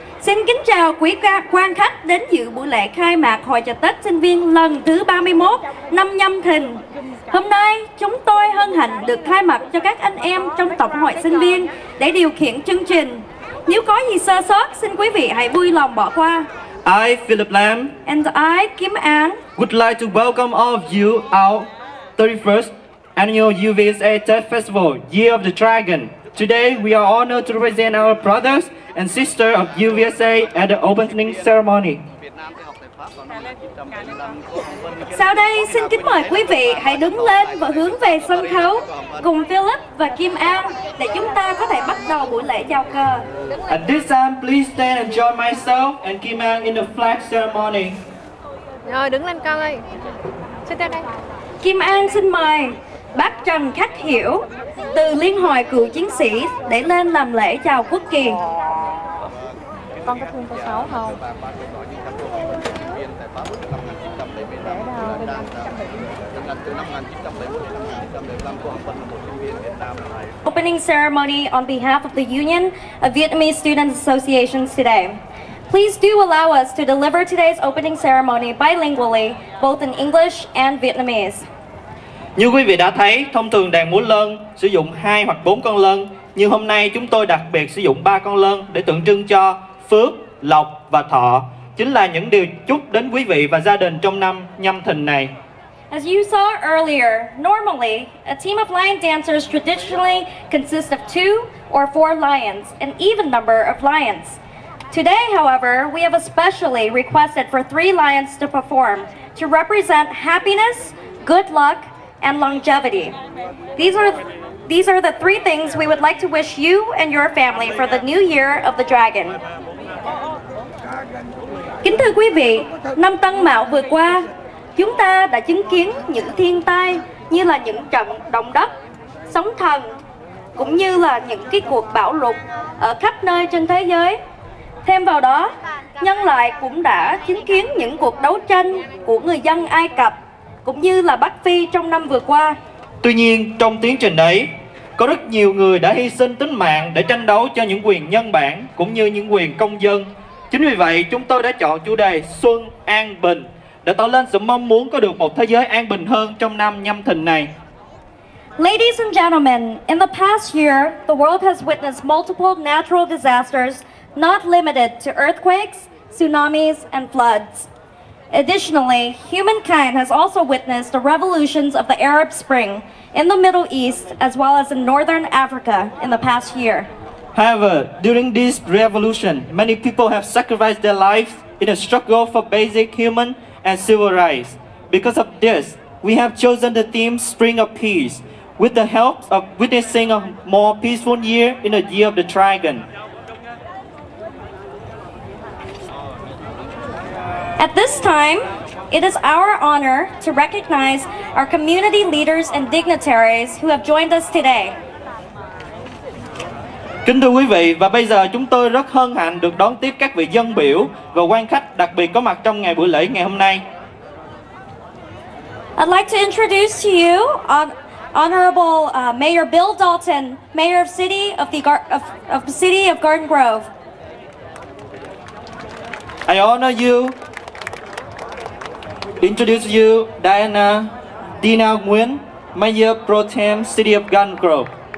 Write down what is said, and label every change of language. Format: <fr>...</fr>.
<vi>xin kính chào quý quan khách đến dự buổi lễ khai mạc Hội chợ Tết sinh viên lần thứ 31 năm Nhâm Thìn. Hôm nay, chúng tôi hân hạnh được thay mặt cho các anh em trong Tổng hội sinh viên để điều khiển chương trình. Nếu có gì sơ sót, xin quý vị hãy vui lòng bỏ qua.</vi> <en>I, Philip Lam, And I, Kim An, would like to welcome all of you our 31st annual UVSA Tet Festival, Year of the Dragon. Today, we are honored to represent our brothers and sisters of UVSA at the opening ceremony.</en> <vi>Sau đây, xin kính mời quý vị hãy đứng lên và hướng về sân khấu cùng Philip và Kim An để chúng ta có thể bắt đầu buổi lễ chào cờ.</vi> <en>At this time, please stand and join myself and Kim An in the flag ceremony.</en> <vi>Rồi, đứng lên con ơi. Xin tới đây. Kim An xin mời bác Trần Khắc Hiểu từ Liên hội Cựu Chiến sĩ để lên làm lễ chào quốc kỳ. Con có thương cô Sáu không?</vi> <en>Opening ceremony on behalf of the Union of Vietnamese Students Associations today. Please do allow us to deliver today's opening ceremony bilingually, both in English and Vietnamese.</en> <vi>Như quý vị đã thấy, thông thường đàn múa lân sử dụng 2 hoặc 4 con lân, nhưng hôm nay chúng tôi đặc biệt sử dụng 3 con lân để tượng trưng cho phước, lộc và thọ, chính là những điều chúc đến quý vị và gia đình trong năm Nhâm Thìn này.</vi> <en>As you saw earlier, normally a team of lion dancers traditionally consists of 2 or 4 lions, an even number of lions. Today, however, we have especially requested for 3 lions to perform to represent happiness, good luck, and longevity. These are the 3 things we would like to wish you and your family for the new year of the dragon.</en> <vi>Kính thưa quý vị, năm Tân Mão vừa qua, chúng ta đã chứng kiến những thiên tai như là những trận động đất, sóng thần, cũng như là những cái cuộc bão lụt ở khắp nơi trên thế giới. Thêm vào đó, nhân loại cũng đã chứng kiến những cuộc đấu tranh của người dân Ai Cập cũng như là Bắc Phi trong năm vừa qua. Tuy nhiên, trong tiến trình ấy, có rất nhiều người đã hy sinh tính mạng để tranh đấu cho những quyền nhân bản cũng như những quyền công dân. Chính vì vậy, chúng tôi đã chọn chủ đề Xuân An Bình để tỏ lên sự mong muốn có được một thế giới an bình hơn trong năm Nhâm Thìn này.</vi> <en>Ladies and gentlemen, in the past year, the world has witnessed multiple natural disasters not limited to earthquakes, tsunamis, and floods. Additionally, humankind has also witnessed the revolutions of the Arab Spring in the Middle East as well as in Northern Africa in the past year. However, during this revolution, many people have sacrificed their lives in a struggle for basic human and civil rights. Because of this, we have chosen the theme Spring of Peace, with the help of witnessing a more peaceful year in the Year of the Dragon. At this time, it is our honor to recognize our community leaders and dignitaries who have joined us today.</en> <vi>Kính thưa quý vị, và bây giờ chúng tôi rất hân hạnh được đón tiếp các vị dân biểu và quan khách đặc biệt có mặt trong ngày buổi lễ ngày hôm nay.</vi> <en>I'd like to introduce to you Honorable Mayor Bill Dalton, Mayor of the City of Garden Grove. I honor you. Introduce you Dina Nguyen, Mayor Pro Tem, City of Garden Grove.</en>